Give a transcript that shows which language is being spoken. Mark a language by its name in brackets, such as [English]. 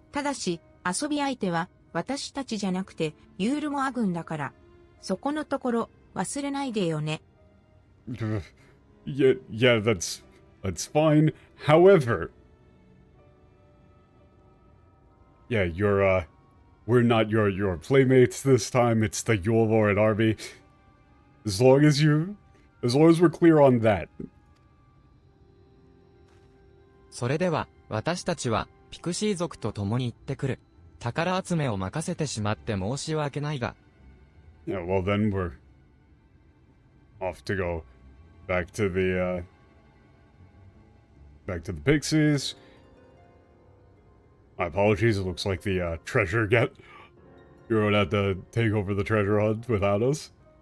[Japanese] ただし、遊び相手は私たちじゃなくてユールモア軍だから。そこのところ忘れないでよね。 [English] Yeah, that's fine. However, yeah, we're not your playmates this time. It's the Yulvar army. As long as we're clear on that. [Japanese] それでは、私たちは、ピクシー族と共に行ってくる。宝集めを任せてしまって申し訳ないが。 [English] Yeah, well then we're off to go back to the Pixies. My apologies, it looks like the treasure you're gonna have to take over the treasure hunt without us.